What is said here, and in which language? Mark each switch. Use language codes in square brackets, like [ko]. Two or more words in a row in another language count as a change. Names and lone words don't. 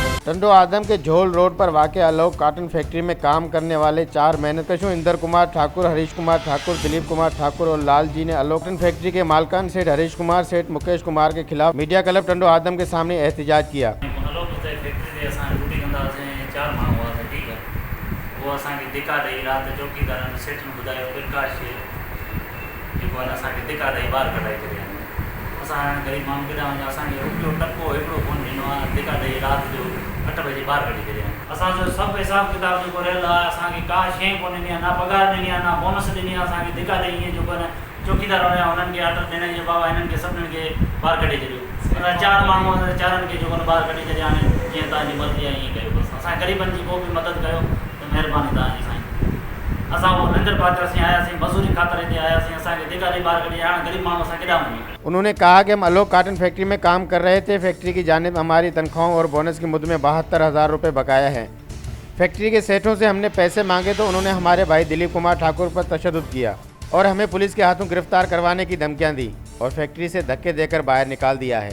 [ur] ٹنڈو آدم کے جھول روڈ پر واقع آلوک کاٹن فیکٹری میں کام کرنے والے 4 محنت کشوں اندر کمار ٹھاکر، ہریش کمار ٹھاکر، دلیپ کمار ٹھاکر اور لال جی نے آلوک کاٹن فیکٹری کے مالکان سیٹھ ہریش کمار، سیٹھ مکیش کمار کے خلاف میڈیا کلب ٹنڈو آدم کے سامنے احتجاج کیا. [sd] गरीब माण्हू केॾा वञा असांखे रुपयो टको हिकिड़ो कोन ॾिनो आहे, धिका ॾेई राति जो 8 बजे ॿाहिरि कढी छॾिया। असांजो सभु हिसाबु किताबु जेको रहियल आहे, असांखे का शइ कोन ॾिनी आहे, ना पघार ॾिनी आहे, ना बोनस ॾिनी आहे। असांखे धिका ॾेई ईअं जेको न चौकीदार हुया उन्हनि खे ऑर्डर ॾियण जे बाबा हिननि खे सभिनीनि खे ॿाहिरि कढी छॾियो। असां 4 माण्हू चारनि खे जेको न ॿाहिरि कढी छॾिया आहिनि। जीअं तव्हांजी मर्ज़ी आहे ईअं कयो बसि। असां ग़रीबनि जी को बि मदद कयो त महिरबानी तव्हांजी साईं। असां वो लंगर पात्र से आयासीं, मजदूरी ख़ातिर हिते आयासीं, असांखे धिका ॾेई ॿाहिरि कढी हाणे ग़रीब माण्हू असां केॾा वञूं। [ur] انہوں نے کہا کہ ہم آلوک کاٹن فیکٹری میں کام کر رہے تھے۔ فیکٹری کی جانب ہماری تنخواہوں اور بونس کی مد میں 72,000 روپے بقایا ہے. فیکٹری کے سیٹھوں سے ہم نے پیسے مانگے تو انہوں نے ہمارے بھائی دلیپ کمار ٹھاکر پر تشدد کیا اور ہمیں پولیس کے ہاتھوں گرفتار کروانے کی دھمکیاں دی اور فیکٹری سے دھکے دے کر باہر نکال دیا ہے.